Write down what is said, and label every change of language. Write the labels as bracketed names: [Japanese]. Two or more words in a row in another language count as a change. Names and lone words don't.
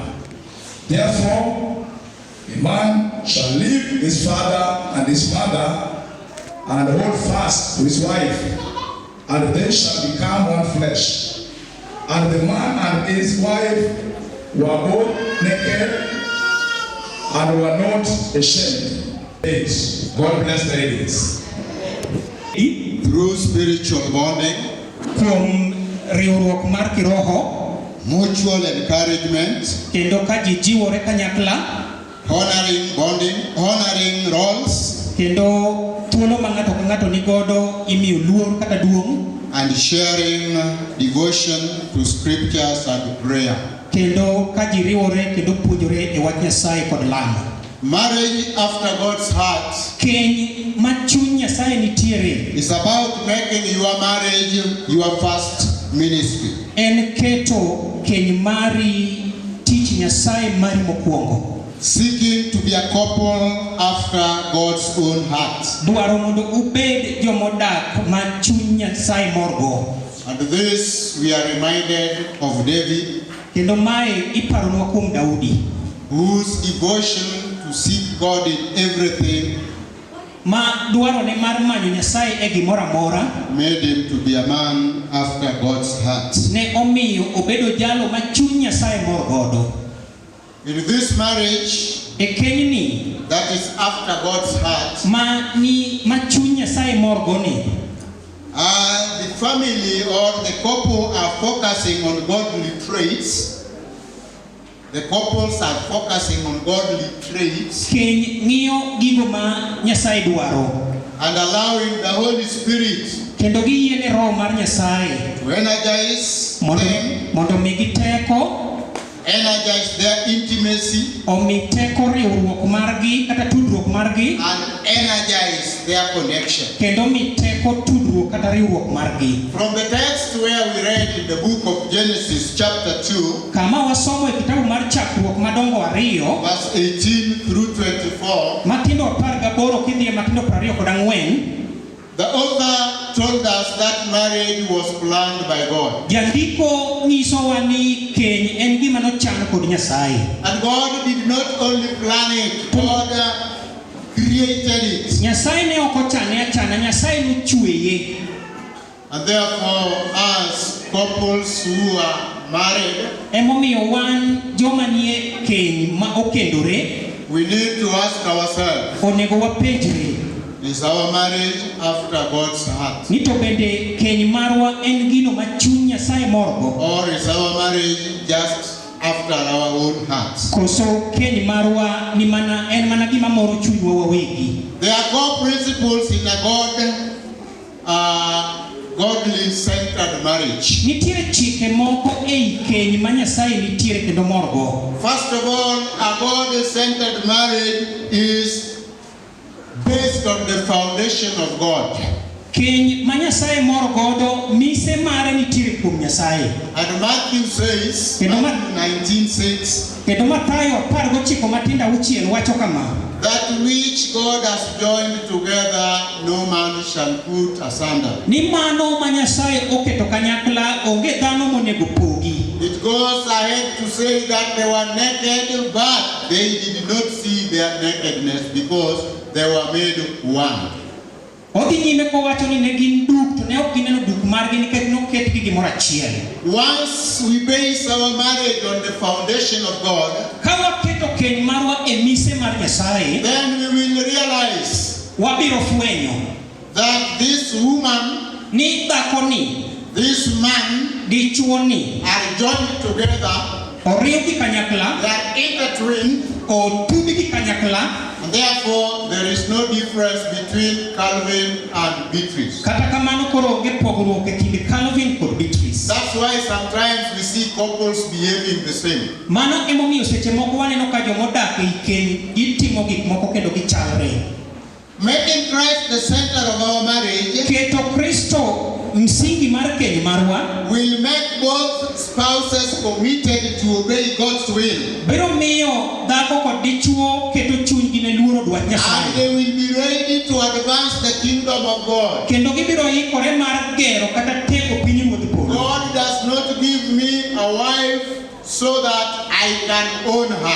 [English] Therefore, a man shall leave his father and his mother and hold fast to his wife, and they shall become one flesh. And the man and his wife were both naked and were not ashamed. God bless the ladies. Through spiritual bonding, [Luo (Kenya and Tanzania)] Kuom riwruok mar kiroho, [English] mutual encouragement, [Luo (Kenya and Tanzania)] kendo ka ji jiwore kanyakla, [English] honoring roles, [Luo (Kenya and Tanzania)] kendo thuolo ma ng'ato ka ng'ato nigodo imiyo luor kata duong', [English] and sharing devotion to scriptures and prayer. [Luo (Kenya and Tanzania)] kendo ka ji riwore kendo puonjore e wach Nyasaye kod lamo. [English] Marriage after God's heart [Luo (Kenya and Tanzania)] Keny ma chuny Nyasaye nitiere [English] is about making your marriage your first ministry. [Luo (Kenya and Tanzania)] en keto keny mari tich Nyasaye mari mokwongo. [English] Seeking to be a couple after God's own heart. [Luo (Kenya and Tanzania)] Dwaro mondo ubed jomodak ma chuny Nyasaye morgo. [English] And this we are reminded of David. [Luo (Kenya and Tanzania)] Kendo mae iparonwa kuom Daudi. [English] whose devotion to seek God in everything [Luo (Kenya and Tanzania)] ma dwaro ne mar manyo Nyasaye e gimoro amora [English] made him to be a man after God's heart. [Luo (Kenya and Tanzania)] ne omiyo obedo jalo ma chuny Nyasaye mor godo. [English] In this marriage [Luo (Kenya and Tanzania)] E kenyni [English] that is after God's heart, [Luo (Kenya and Tanzania)] ma chuny Nyasaye mor goni, [English] the family or the couple are focusing on godly traits. The couples are focusing on godly traits [Luo (Kenya and Tanzania)] keny ng'iyo gigo ma Nyasaye dwaro [English] and allowing the Holy Spirit [Luo (Kenya and Tanzania)] kendo giyiene Roho mar Nyasaye [English] to energize them, [Luo (Kenya and Tanzania)] mondo omigi teko, [English] energize their intimacy, [Luo (Kenya and Tanzania)] omi teko riwruok margi kata tudruok margi, [English] and energize their connection. [Luo (Kenya and Tanzania)] kendo omi teko tudruok kata riwruok margi. [English] From the text where we read in the book of Genesis chapter 2, [Luo (Kenya and Tanzania)] Kama wasomo e kitabu mar Chakruok madongo 2 [English] verse 18 through 24, [Luo (Kenya and Tanzania)] matindo 18 kidhi e matindo 24, [English] the author told us that marriage was planned by God. [Luo (Kenya and Tanzania)] jandiko nyisowa ni keny en gima nochan kod Nyasaye. [English] And God did not only plan it, God created it. [Luo (Kenya and Tanzania)] Nyasaye ne ok ochane achana, Nyasaye nochweye. [English] And therefore, as couples who are married, [Luo (Kenya and Tanzania)] Emomiyo wan joma nie keny ma okendore [English] we need to ask ourselves, [Luo (Kenya and Tanzania)] onego wapenjre [English] is our marriage after God's heart? [Luo (Kenya and Tanzania)] ni to bende keny marwa en gino ma chuny Nyasaye morgo, [English] Or is our marriage just after our own hearts? [Luo (Kenya and Tanzania)] koso keny marwa en mana gima moro chunywa wawegi. [English] There are core principles in a godly-centered marriage. [Luo (Kenya and Tanzania)] Nitiere chike moko ei keny ma Nyasaye nitiere kendo morgo. [English] First of all, a God-centered marriage is based on the foundation of God. [Luo (Kenya and Tanzania)] Keny ma Nyasaye mor godo mise mare nitiere kuom Nyasaye. [English] And Matthew says, [Luo (Kenya and Tanzania)] Kendo [English] Matthew 19:6, [Luo (Kenya and Tanzania)] kendo Mathayo 19:6 wacho kama: [English] that which God has joined together, no man shall put asunder. [Luo (Kenya and Tanzania)] ni mano ma Nyasaye oketo kanyakla onge dhano monego pogi. [English] It goes ahead to say that they were naked, but they did not see their nakedness because they were made one. [Luo (Kenya and Tanzania)] Odhi nyime kowacho ni ne gin duk to ne ok gineno duk margi nikech noketgi gimoro achiel. [English] Once we base our marriage on the foundation of God, [Luo (Kenya and Tanzania)] Ka waketo keny marwa e mise mar Nyasaye, [English] then we will realize [Luo (Kenya and Tanzania)] wabiro fwenyo [English] that this woman, [Luo (Kenya and Tanzania)] ni dhakoni, [English] this man [Luo (Kenya and Tanzania)] dichuoni [English] are joined together, [Luo (Kenya and Tanzania)] oriwgi kanyakla, [English] they are intertwined, [Luo (Kenya and Tanzania)] otudgi kanyakla, [English] and therefore there is no difference between Calvin and Beatrice. [Luo (Kenya and Tanzania)] kata kamano koro onge pogruok e kind Calvin kod Beatrice. [English] That's why sometimes we see couples behaving the same. [Luo (Kenya and Tanzania)] Mano emomiyo seche moko waneno ka jomodak ei keny gitimo gik moko kendo gichalre. [English] Making Christ the center of our marriage [Luo (Kenya and Tanzania)] Keto Kristo msingi mar keny marwa [English] will make both spouses committed to obey God's will. [Luo (Kenya and Tanzania)] biro miyo dhako kod dichuo keto chunygi ne luoro dwach [English] And [Luo (Kenya and Tanzania)] Nyasaye, [English] they will be ready to advance the kingdom of God. [Luo (Kenya and Tanzania)] kendo gibiro ikore mar gero kata tego pinyruodh polo. [English] God does not give me a wife so that I can own her.